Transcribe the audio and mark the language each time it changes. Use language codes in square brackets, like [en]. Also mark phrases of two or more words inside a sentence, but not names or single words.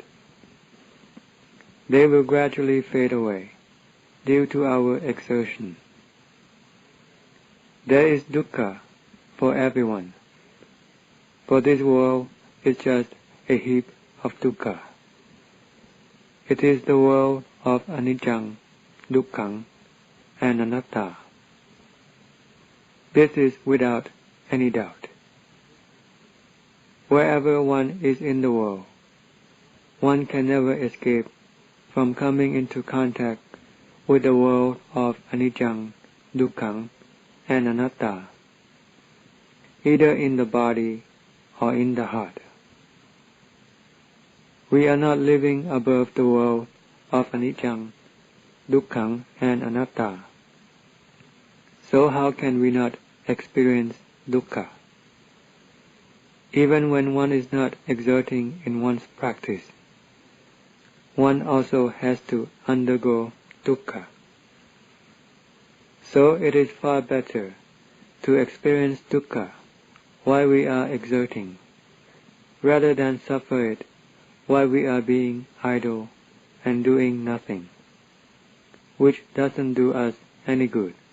[en] They will gradually fade away due to our exertion. There is dukkha for everyone, for this world is just a heap of dukkha. It is the world of [pi] anicca, dukkha, [en] and anatta. This is without any doubt. Wherever one is in the world, one can never escape from coming into contact with the world of [pi] anicca, dukkha, [en] and anatta, either in the body or in the heart. We are not living above the world of [pi] anicca, dukkha, [en] and anatta. So how can we not experience dukkha? Even when one is not exerting in one's practice, one also has to undergo dukkha. So it is far better to experience dukkha while we are exerting, rather than suffer it while we are being idle and doing nothing, which doesn't do us any good.